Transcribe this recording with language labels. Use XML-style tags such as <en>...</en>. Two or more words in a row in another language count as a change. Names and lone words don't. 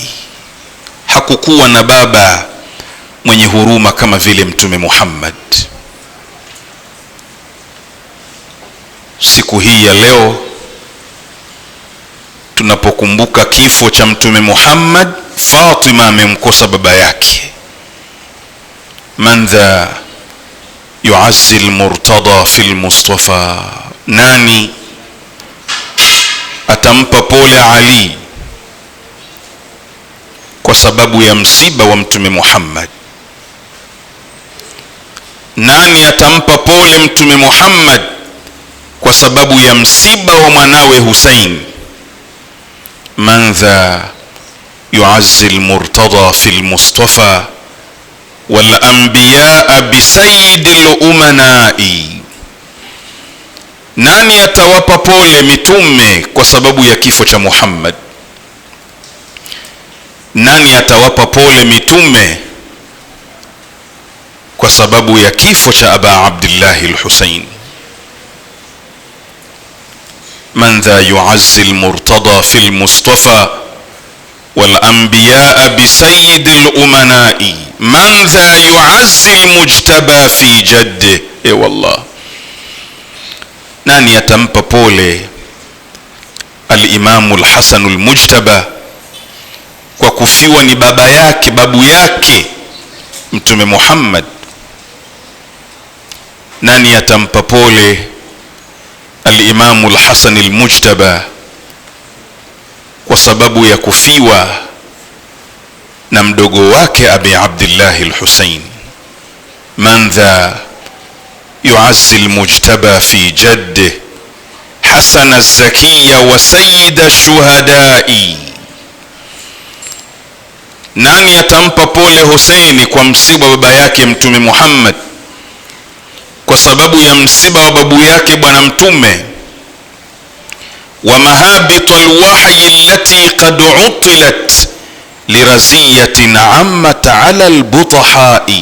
<sw>Hakukuwa na baba mwenye huruma kama vile Mtume Muhammad. Siku hii ya leo tunapokumbuka kifo cha Mtume Muhammad, Fatima amemkosa baba yake.</sw> <ar>من ذا يعزي المرتضى في المصطفى,</ar> <sw>nani atampa pole Ali kwa sababu ya msiba wa Mtume Muhammad? Nani atampa pole Mtume Muhammad kwa sababu ya msiba wa mwanawe Hussein?</sw> <ar>من ذا يعزي المرتضى في المصطفى والأنبياء بسيد الأمناء.</ar> <sw>Nani atawapa pole mitume kwa sababu ya kifo cha Muhammad? Nani atawapa pole mitume kwa sababu ya kifo cha Aba Abdullah al-Husayn?</sw> <ar>من ذا يعزي المرتضى في المصطفى والأنبياء بسيد الأمناء. من ذا يعزي المجتبى في جده.</ar> <sw>Wallah, nani atampa pole al-Imam al-Hasan al-Mujtaba kwa kufiwa ni baba yake, babu yake Mtume Muhammad? Nani atampa pole al-Imam al-Hasan al-Mujtaba kwa sababu ya kufiwa na mdogo wake Abi Abdullah al-Husayn?</sw> <ar>من ذا يعزي المجتبى في جده حسن الزكية وسيد الشهداء.</ar> <sw>Nani atampa pole Husaini kwa msiba wa baba yake Mtume Muhammad kwa sababu ya msiba wa babu yake bwana Mtume?</sw> <ar>ومهابط الوحي التي قد عطلت لرزية عمت على البطحاء.</ar>